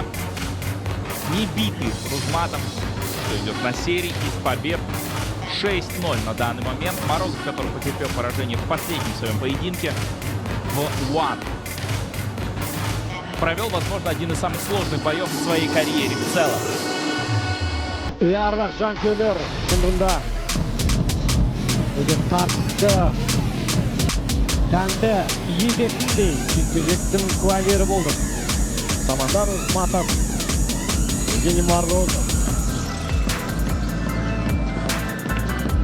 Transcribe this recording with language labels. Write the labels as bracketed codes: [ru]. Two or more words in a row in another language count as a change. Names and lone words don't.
[ru] Не битый Рузматов, что идет на серии из побед. 6-0 на данный момент. Морозов, который потерпел поражение в последнем своем поединке в One. Провел, возможно, один из самых сложных боев в своей карьере в целом. [kk] Ардақ жанкүйерлер шындығында өте тартысты, тәнті ететіндей жекпе-жектің куәгері болдық. Самандар, Рузматов, Евгений Морозов.